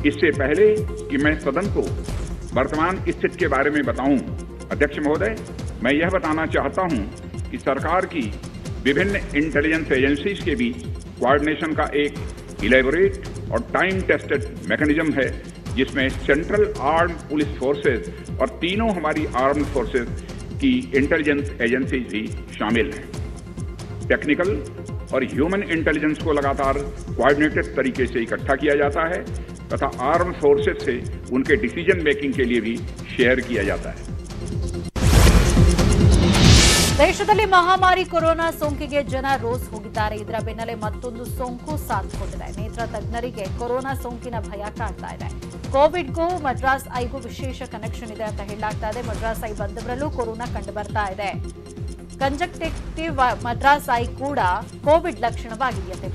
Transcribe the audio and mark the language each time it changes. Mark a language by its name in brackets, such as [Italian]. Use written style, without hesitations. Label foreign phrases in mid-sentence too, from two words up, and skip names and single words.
[Hindi] इससे पहले कि मैं सदन को वर्तमान स्थिति के बारे में बताऊं, अध्यक्ष महोदय, मैं यह बताना चाहता हूं कि सरकार की विभिन्न [English] intelligence agencies [Hindi] के बीच कोऑर्डिनेशन का एक इलेबोरेट और [English] time tested mechanism [Hindi] है, जिसमें [English] central arm police forces [Hindi] और तीनों हमारी [English] armed forces [Hindi] की [English] intelligence agencies [Hindi] भी शामिल हैं। टेक्निकल और [English] human intelligence [Hindi] को लगातार कोऑर्डिनेटेड तरीके से इकट्ठा किया जाता है तथा [English] armed forces [Hindi] से उनके [English] decision making [Hindi] के लिए भी शेयर किया जाता है। [Kannada] ದೇಶದಲ್ಲಿ ಮಹಾಮಾರಿ ಕೊರೋನಾ ಸೋಂಕಿಗೆ ಜನ ರೋಸ್ ಹೋಗಿದ್ದಾರೆ. ಇದರ ಬೆನ್ನಲ್ಲೇ ಮತ್ತೊಂದು ಸೋಂಕು ಸಾಥ್ಕೊಂಡಿದೆ. ನೇತ್ರ ತಜ್ಞರಿಗೆ ಕೊರೋನಾ ಸೋಂಕಿನ ಭಯ ಕಾಡ್ತಾ ಇದೆ. ಕೋವಿಡ್ಗೂ ಮದ್ರಾಸ್ ಐಗೂ ವಿಶೇಷ ಕನೆಕ್ಷನ್ ಇದೆ ಅಂತ ಹೇಳಲಾಗ್ತಾ ಇದೆ. ಮದ್ರಾಸ್ ಐ ಬಂದವರಲ್ಲೂ ಕೊರೋನಾ ಕಂಡು ಬರ್ತಾ ಇದೆ. ಕಂಜಕ್ಟಿವ್ ಮದ್ರಾಸ್ ಐ ಕೂಡ ಕೋವಿಡ್ ಲಕ್ಷಣವಾಗಿದೆಯಂತೆ.